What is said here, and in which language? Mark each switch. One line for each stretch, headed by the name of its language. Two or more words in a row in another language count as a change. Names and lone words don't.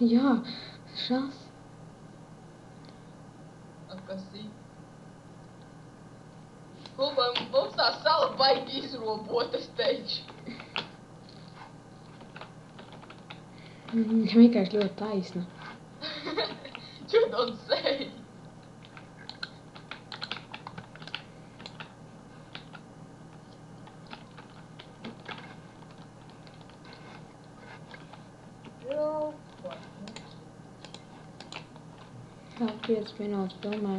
Latvian: Jā, šās. kas ir. Kuba, mums tā sala baigi izrobot, es teikšu. Viņa vienkārši ļoti taisna.
English: You don't say.
Latvian: Vēl 5 minūtes filmēm.